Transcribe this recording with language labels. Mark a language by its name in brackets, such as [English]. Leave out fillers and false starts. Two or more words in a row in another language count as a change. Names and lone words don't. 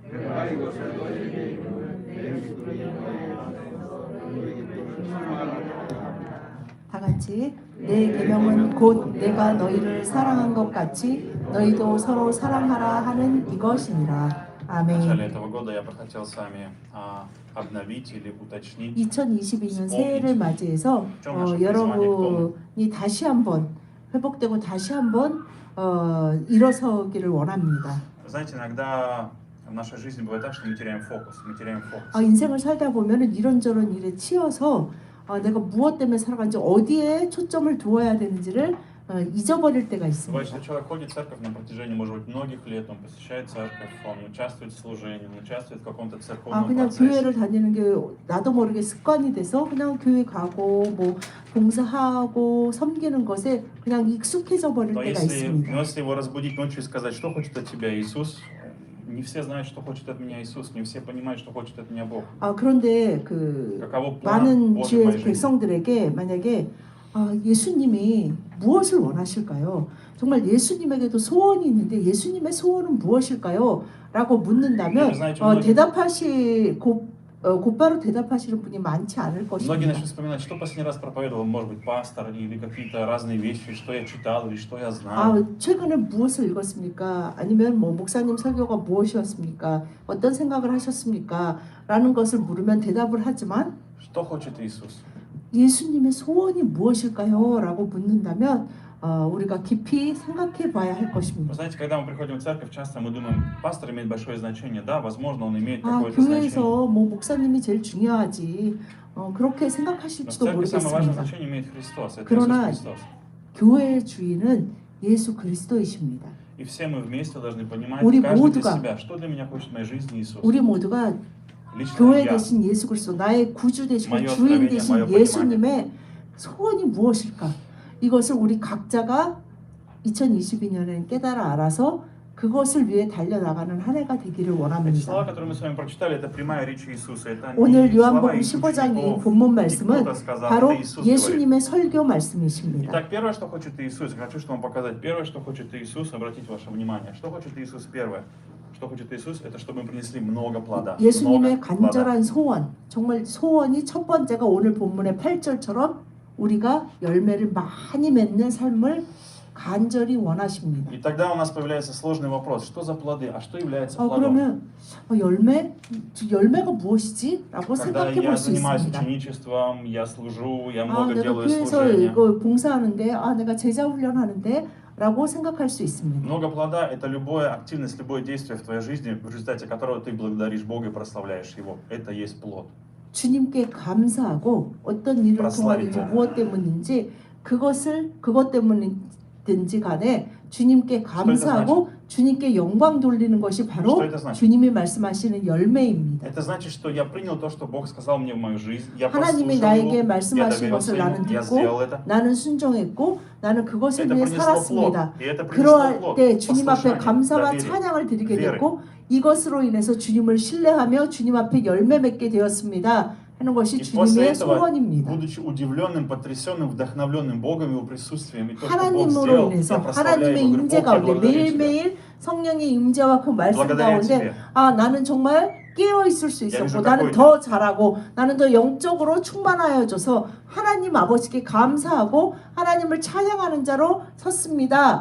[Korean] 다 같이 내 계명은 곧 내가 너희를 사랑한 것 같이 너희도 서로 사랑하라 하는 이것이니라. 아멘. 2022년 새해를 맞이해서 여러분이 다시 한번 회복되고 다시 한번 일어서기를 원합니다. [Russian] Знаете, иногда в нашей жизни бывает так, что мы теряем фокус. [Korean] 인생을 살다 보면은 이런저런 일에 치여서 내가 무엇 때문에 살아간지 어디에 초점을 두어야 되는지를 잊어버릴 때가 있습니다. [Russian] Бывает, что человек ходит в церковь на протяжении, может быть, многих лет, он посещает церковь, он участвует в служении, он участвует в каком-то церковном [Korean] 그냥 [Russian] процессе. [Korean] 교회를 다니는 게 나도 모르게 습관이 돼서 그냥 교회 가고 뭐 봉사하고 섬기는 것에 그냥 익숙해져 버릴 때가 있습니다. [Russian] Но если его разбудить ночью и сказать, что хочет от тебя Иисус, не все знают, что хочет от меня Иисус, не все понимают, что хочет от меня Бог. [Korean] 그런데 많은 주의 백성들에게 만약에 예수님이 무엇을 원하실까요? 정말 예수님에게도 소원이 있는데 예수님의 소원은 무엇일까요? 라고 묻는다면 곧바로 대답하시는 분이 많지 않을 것입니다. [Russian] Многие начнут вспоминать, что последний раз проповедовал, может быть, пастор или какие-то разные вещи, что я читал или что я знал. [Korean] 최근에 무엇을 읽었습니까? 아니면 뭐 목사님 설교가 무엇이었습니까? 어떤 생각을 하셨습니까? 라는 것을 물으면 대답을 하지만 [Russian] Что хочет Иисус? [Korean] 예수님의 소원이 무엇일까요? 라고 묻는다면 우리가 깊이 생각해 봐야 할 것입니다. [Russian] Вы знаете, когда мы приходим в церковь, часто мы думаем, пастор имеет большое значение. Да, возможно, он имеет какое-то значение. [Korean] 교회에서 뭐 목사님이 제일 중요하지. 그렇게 생각하실지도 모르겠습니다. 그러나 교회의 주인은 예수 그리스도이십니다. [Russian] И все мы вместе должны понимать, [Korean] 우리 [Russian] каждый для [Korean] 모두가 [Russian] себя, что для меня хочет в моей жизни Иисус. [Korean] 우리 모두가 교회 대신 예수 그리스도 나의 구주 되시고 주인 되신 예수님의 소원이 무엇일까? 이것을 우리 각자가 2022년에 깨달아 알아서 그것을 위해 달려나가는 한 해가 되기를 원합니다. 오늘 요한복음 15장의 본문 말씀은 바로 예수님의 설교 말씀이십니다. [Russian] Итак, первое, что хочет Иисус, я хочу, чтобы вам показать. Первое, что хочет Иисус, обратите ваше внимание. Что хочет Иисус первое? Что хочет Иисус? Это чтобы мы принесли много плода. [Korean] 예수님의 간절한 소원, 정말 소원이 첫 번째가 오늘 본문의 8절처럼 우리가 열매를 많이 맺는 삶을 간절히 원하십니다. [Russian] И тогда у нас появляется сложный вопрос: что за плоды? А что является плодом? [Korean] 그러면 열매가 무엇이지? 라고 생각해 볼 수 있습니다. [Russian] Когда я занимаюсь ученичеством, я служу, я много делаю служения. [Korean] 내가 교회에서 봉사하는데, 내가 제자 훈련하는데 라고 생각할 수 있습니다. [Russian] Много плода – это любая активность, любое действие в твоей жизни, в результате которого ты благодаришь Бога и прославляешь Его. Это есть плод. [Korean] 주님께 감사하고 어떤 일을 통하든지 무엇 때문인지 그것 때문이든지 간에 주님께 감사하고 주님께 영광 돌리는 것이 바로 주님이 말씀하시는 열매입니다. [Russian] Это значит, что я принял то, что Бог сказал мне в мою жизнь. Я [Korean] 하나님이 나에게 말씀하신 것을 나는 듣고 나는 순종했고 나는 그것을 위해 살았습니다. 그러할 때 주님 앞에 감사와 찬양을 드리게 됐고 이것으로 인해서 주님을 신뢰하며 주님 앞에 열매 맺게 되었습니다. 하는 것이 주님의 소원입니다. 하나님으로 인해서 하나님의 임재 가운데 매일매일 성령의 임재와 그 말씀 가운데 나는 정말 깨어 있을 수 있었고 나는 더 잘하고 나는 더 영적으로 충만하여져서 하나님 아버지께 감사하고 하나님을 찬양하는 자로 섰습니다.